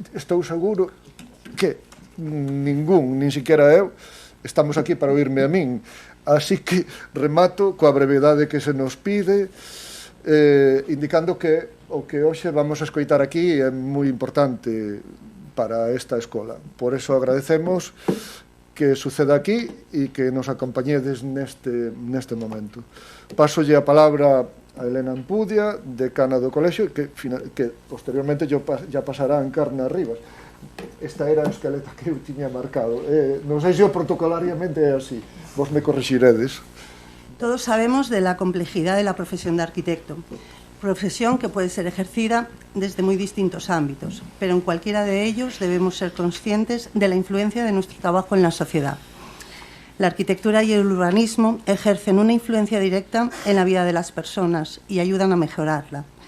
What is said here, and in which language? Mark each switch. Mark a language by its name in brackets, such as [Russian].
[Galician] Estou seguro que ningún, nin siquiera eu, estamos aquí para oírme a min. Así que remato coa brevedade que se nos pide, indicando que o que hoxe vamos a escoitar aquí é moi importante para esta escola. Por eso agradecemos que suceda aquí e que nos acompañedes neste momento. Pásolle a palabra a Elena Ampudia, decana do colexio, que posteriormente ya pasará a Encarna Rivas. Esta era a escaleta que eu tiña marcado. Non sei se protocolariamente é así. Vos me corrixiredes. [Spanish] Todos sabemos de la complejidad de la profesión de arquitecto, profesión que puede ser ejercida desde muy distintos ámbitos, pero en cualquiera de ellos debemos ser conscientes de la influencia de nuestro trabajo en la sociedad. La arquitectura y el urbanismo ejercen una influencia directa en la vida de las personas y ayudan a mejorarla.